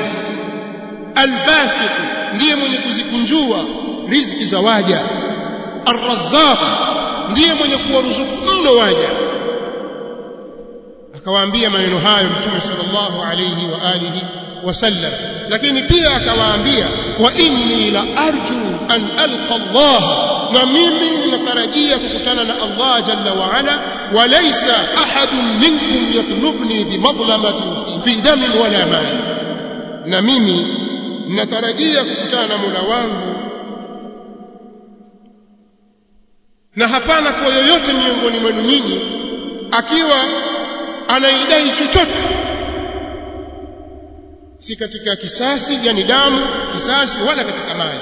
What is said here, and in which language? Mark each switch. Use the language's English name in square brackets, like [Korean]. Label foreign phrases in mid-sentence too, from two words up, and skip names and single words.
[Swahili] Al-basit ndiye mwenye kuzikunjua riziki za waja. Ar-razzaq ndiye mwenye kuwaruzuku mno waja. Akawaambia maneno hayo Mtume [Arabic] صلى الله عليه وعلى آله وسلم, [Swahili] lakini pia akawaambia [Arabic] وإني لا أرجو أن ألقى الله, [Swahili] na mimi ninatarajia kukutana na Allah [Arabic] جل وعلا, وليس أحد منكم يطلبني بمظلمة في دم ولا مال, [Swahili] na mimi ninatarajia kukutana na Mola wangu na hapana kwa yoyote miongoni mwenu nyinyi akiwa anaidai chochote, si katika kisasi, yani damu, kisasi, wala katika mali.